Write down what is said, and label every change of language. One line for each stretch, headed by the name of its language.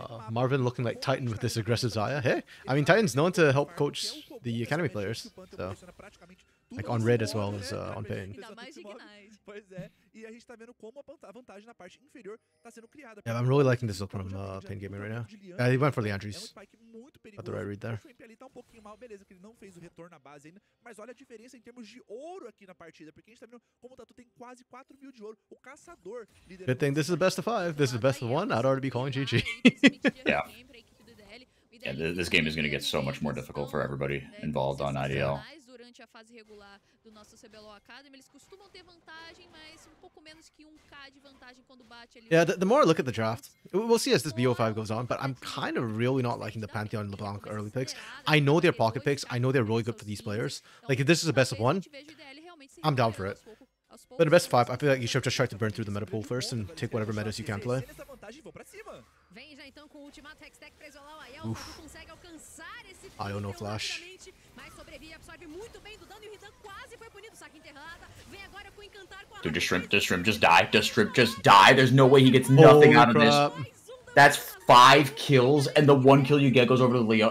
English: Marvin looking like Titan with this aggressive Zaya. Hey, I mean, Titan's known to help coach the academy players, so like on Red as well as on Pain.
Portuguese: Pois é, e a gente tá vendo como a vantagem na parte inferior tá sendo criada.
English: Yeah, I'm really liking this look from Pain Gaming right now. Yeah, he went for the
Portuguese: É um
English: Andrews.
Portuguese: spike muito
English: Got the right
Portuguese: perigoso.
English: read there.
Portuguese: O Shrimp ali tá um pouquinho mal, beleza, que ele não fez o retorno na base ainda, mas olha a diferença em termos de ouro aqui na partida, porque a gente tá vendo como o Tatu tem quase 4 mil de ouro. O caçador liderando.
English: Good thing this is the best of 5. This is the best of 1. I'd already be calling GG. Yeah. Yeah, this game is going to get so much more difficult for everybody involved on IDL.
Portuguese: Durante a fase regular do nosso CBLOL Academy, eles costumam ter vantagem, mas pouco menos que 1k de vantagem quando bate ali.
English: Yeah, the more I look at the draft, we'll see as this BO5 goes on, but I'm kind of really not liking the Pantheon and LeBlanc early picks. I know they're pocket picks. I know they're really good for these players. Like, if this is a best of 1, I'm down for it. But the best 5, I feel like you should have just tried to burn through the meta pool first and take whatever metas you can play.
Portuguese: Vem já então com o ultimato Hextech pra isolar o Aiel. O Tatu consegue alcançar esse Aiel no flash. mas sobrevive, absorve muito bem do dano e o Ridan quase foi punido. Saque enterrada. Vem agora com encantar com a
English: Dude, does Shrimp just die? Does Shrimp just die? There's no way he gets nothing out of this. That's 5 kills, and the 1 kill you get goes over to Leo.